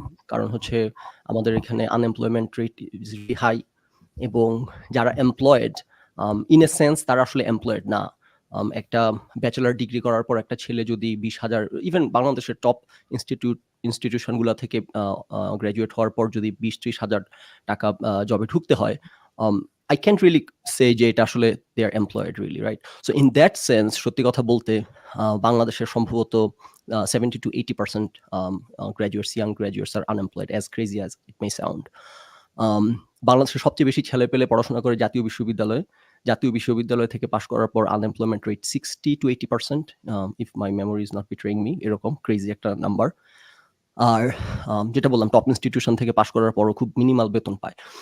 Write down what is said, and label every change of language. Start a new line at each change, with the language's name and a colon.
Bangla: কারণ হচ্ছে আমাদের এখানে unemployment rate is really high, এবং যারা এমপ্লয়েড ইন এ সেন্স তারা আসলে এমপ্লয়েড না। একটা ব্যাচেলার ডিগ্রি করার পর একটা ছেলে যদি 20,000, ইভেন বাংলাদেশের টপ ইনস্টিটিউশনগুলো থেকে গ্র্যাজুয়েট হওয়ার পর যদি 20-30 হাজার টাকা জবে ঢুকতে হয়,
English: I can't really say
Bangla: যে এটা আসলে
English: they are employed really, right? So in that sense,
Bangla: সত্যি কথা বলতে বাংলাদেশের সম্ভবত 70-80%
English: graduates, young graduates are unemployed, as crazy as it may sound.
Bangla: বাংলাদেশের সবচেয়ে বেশি ছেলেপেলে পড়াশোনা করে জাতীয় বিশ্ববিদ্যালয় থেকে পাশ করার পর unemployment rate 60-80%,
English: if my memory is not betraying me,
Bangla: এরকম ক্রেজি একটা নাম্বার। আর যেটা বললাম, টপ ইনস্টিটিউশন থেকে পাশ করার পরও খুব মিনিমাল বেতন পায়।